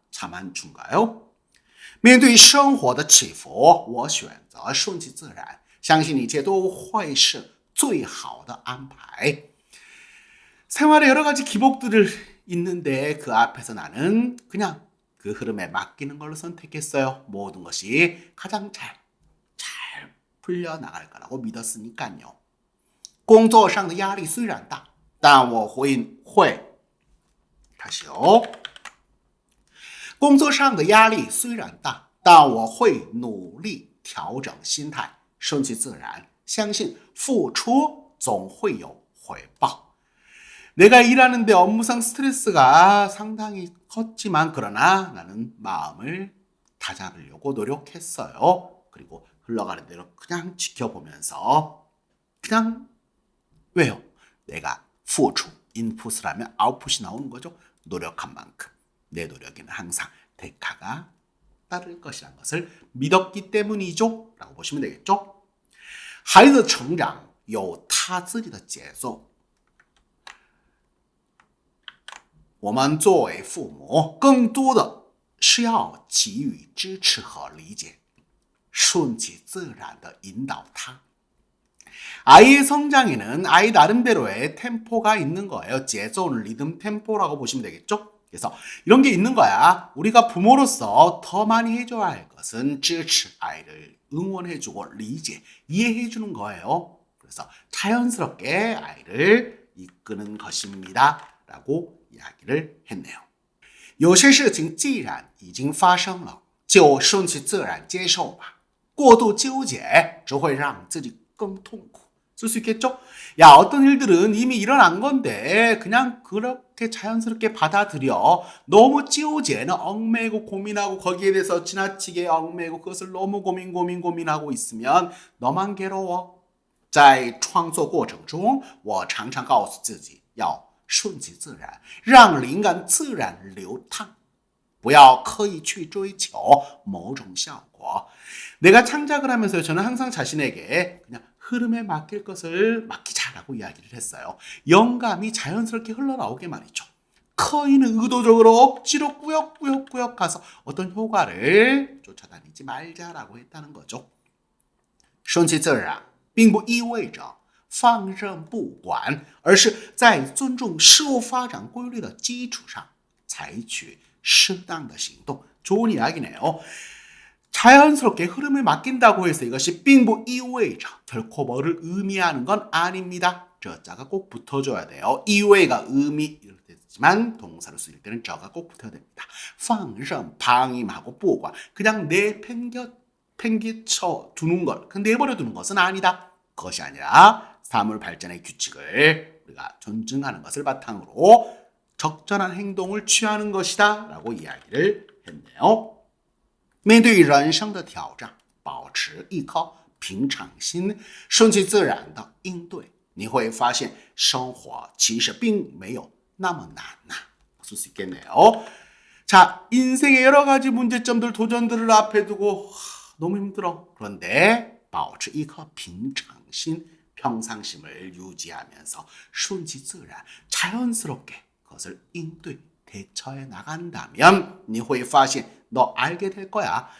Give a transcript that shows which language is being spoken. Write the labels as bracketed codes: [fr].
[ko] 자만추인가요? [zh] 面对生活的起伏我选择顺其自然相信一切都会是最好的安排 [ko] 생활에 여러 가지 기복들을 있는데 그 앞에서 나는 그냥 그 흐름에 맡기는 걸로 선택했어요. 모든 것이 가장 잘 풀려나갈 거라고 믿었으니까요. [zh] 工作上的压力虽然大但我会 [ko] 다시요. [zh] 工作上的压力虽然大但我会努力调整心态顺其自然相信付出总会有回报 [ko] 내가 일하는데 업무상 스트레스가 상당히 컸지만 그러나 나는 마음을 다잡으려고 노력했어요. 그리고 흘러가는 대로 그냥 지켜보면서 그냥 왜요? 내가 付出 인풋을 하면 아웃풋이 나오는 거죠. 노력한 만큼 내 노력에는 항상 대가가 따를 것이라는 것을 믿었기 때문이죠 라고 보시면 되겠죠. [zh] 孩子成长有他自己的节奏，我们作为父母更多的是要给予支持和理解，顺其自然的引导他。 [ko] 아이의 성장에는 아이 나름대로의 템포가 있는 거예요. 제존, 리듬, 템포라고 보시면 되겠죠. 그래서 이런 게 있는 거야. 우리가 부모로서 더 많이 해줘야 할 것은 支持 아이를 응원해주고 리제, 이해해주는 거예요. 그래서 자연스럽게 아이를 이끄는 것입니다 라고 이야기를 했네요. [zh] 有些事情既然已经发生了，就顺其自然接受吧。过度纠结只会让自己更痛苦。 [ko] 쓸 수 있겠죠? 야, 어떤 일들은 이미 일어난 건데 그냥 그렇게 자연스럽게 받아들여. 너무 찌우제는 얽매고 고민하고 거기에 대해서 지나치게 얽매고 그것을 너무 고민하고 있으면 너만 괴로워. [zh] 在创作过程中我常常告诉自己要顺其自然，让灵感自然流淌，不要刻意去追求某种效果。 [ko] 내가 창작을 하면서 저는 항상 자신에게 그냥 흐름에 맡길 것을 맡기자라고 이야기를 했어요. 영감이 자연스럽게 흘러나오게 말이죠. 커이는 의도적으로 억지로 꾸역꾸역 가서 어떤 효과를 쫓아다니지 말자라고 했다는 거죠. [zh] 顺其自然并不意味着放任不管，而是在尊重事物发展规律的基础上采取适当的行动. [ko] 좋은 이야기네요. 자연스럽게 흐름을 맡긴다고 해서 이것이 [zh] 并不意味着 [ko] 결코 뭐를 의미하는 건 아닙니다. 저자가 꼭 붙어줘야 돼요. 이외가 의미 이렇게 되지만 동사로 쓰일 때는 저가 꼭 붙어야 됩니다. 放任 방임하고 不管 그냥 팽개쳐 두는 것, 내버려 두는 것은 아니다. 그것이 아니라 사물 발전의 규칙을 우리가 존중하는 것을 바탕으로 적절한 행동을 취하는 것이다 라고 이야기를 했네요. [zh] 面对人生的挑战，保持一颗平常心，顺其自然的应对，你会发现生活其实并没有那么难呐。 [ko] 쓸 수 있겠네요. 자, 인생의 여러 가지 문제점들, 도전들을 앞에 두고 너무 힘들어. 그런데 [zh] 保持一颗平常心, [ko] 평상심을 유지하면서 [zh] 顺其自然, [ko] 자연스럽게 그것을应对, 대처해 나간다면 [zh] 你会发现 [ko] 너 알게 될 거야.